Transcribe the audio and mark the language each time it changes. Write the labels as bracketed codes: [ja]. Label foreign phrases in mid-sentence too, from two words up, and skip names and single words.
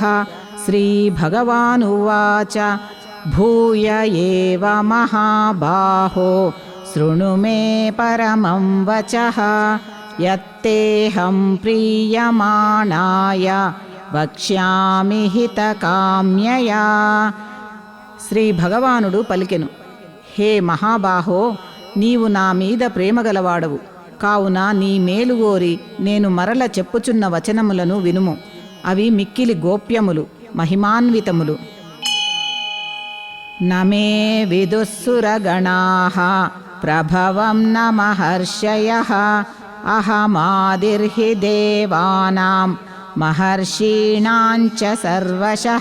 [sa] श्रीभगवानुवाच भूय एव महाबाहो शृणु मे परमं वचः यत्तेऽहं प्रीयमाणाय वक्ष्यामि हितकाम्यया। [te] శ్రీ భగవానుడు పలికెను, హే మహాబాహో, నీవు నా మీద ప్రేమగలవాడవు కావున నీ మేలుగోరి నేను మరల చెప్పుచున్న వచనములను వినుము. అవి మిక్కిలి గోప్యములు, మహిమాన్వితములు. [sa] నమే విదుస్సురగణాః ప్రభవం న మహర్షయః అహమాదిర్హి దేవానాం మహర్షీణాంచ సర్వశః.